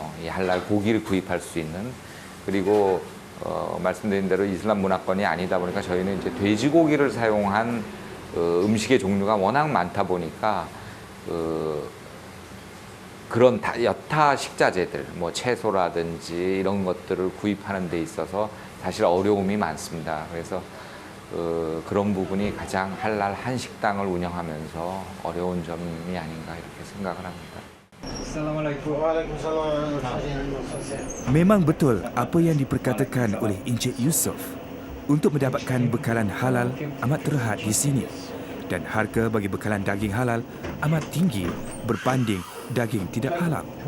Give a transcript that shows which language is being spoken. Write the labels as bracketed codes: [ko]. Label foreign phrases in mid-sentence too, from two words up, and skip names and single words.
[ko] 이 할랄 고기를 구입할 수 있는 그리고 말씀드린 대로 이슬람 문화권이 아니다 보니까 저희는 이제 돼지고기를 사용한 음식의 종류가 워낙 많다 보니까 그런 여타 식자재들, 뭐 채소라든지 이런 것들을 구입하는 데 있어서 사실 어려움이 많습니다. 그래서 그런 부분이 가장 할랄 한식당을 운영하면서 어려운 점이 아닌가 이렇게 생각을 합니다. [ms] Memang betul apa yang diperkatakan oleh Encik Yusof. Untuk mendapatkan bekalan halal amat terhad di sini dan harga bagi bekalan daging halal amat tinggi berbanding daging tidak halal.